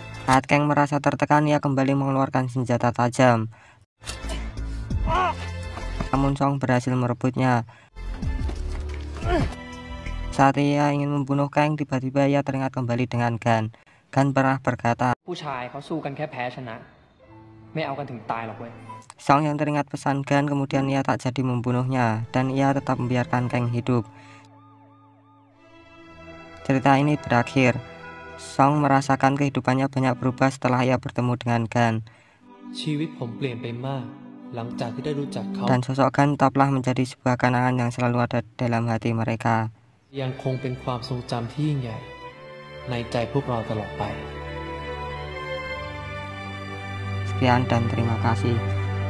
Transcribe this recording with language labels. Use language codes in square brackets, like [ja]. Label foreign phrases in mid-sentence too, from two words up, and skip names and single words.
[id] Saat Kang merasa tertekan, ia kembali mengeluarkan senjata tajam. Namun Song berhasil merebutnya. Saat ia ingin membunuh Kang, tiba-tiba ia teringat kembali dengan Gun. Gun pernah berkata, [th] ผู้ชายเขาสู้กันแค่แพ้ชนะไม่เอากันถึงตายหรอกเว้ย [id] Song yang teringat pesan Gun, kemudian ia tak jadi membunuhnya, dan ia tetap membiarkan Kang hidup. Cerita ini berakhir. Song merasakan kehidupannya banyak berubah setelah ia bertemu dengan Gun. [th] ชีวิตผมเปลี่ยนไปมากหลังจากที่ได้รู้จักเขา [id] Dan sosok Gun tetaplah menjadi sebuah kenangan yang selalu ada dalam hati mereka. [th] ยังคงเป็นความทรงจำที่ยิ่งใหญ่ในใจพวกเราตลอดไป [id] Sekian dan terima kasih.